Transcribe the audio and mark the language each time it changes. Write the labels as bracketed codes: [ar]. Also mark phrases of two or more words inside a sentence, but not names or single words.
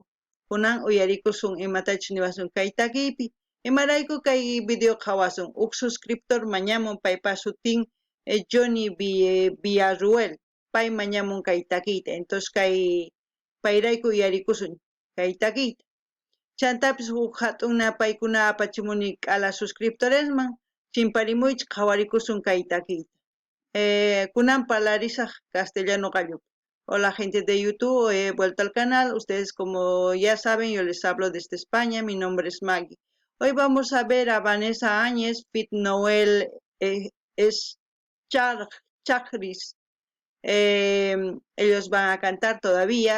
[qu] Kunan uyarikusun imatachus niwasun kay takipi imarayku kay video qhawasun uk suscriptor mañamun paypas sutin Johnny Villarruel pay mañamun kay takiyta entonces kay payrayku uyarikusun kay takiyta chantapis huk hatuna paykuna apachimuni k'ala suscriptoresman chimparimuychis qhawarikusun kay takiyta kunan parlarisaq castellano gallupi. [es] Hola gente de YouTube, he vuelto al canal. Ustedes como ya saben, yo les hablo desde España. Mi nombre es Maggie. Hoy vamos a ver a Vanessa Áñez, Fit Noel es Chagris. Ellos van a cantar todavía.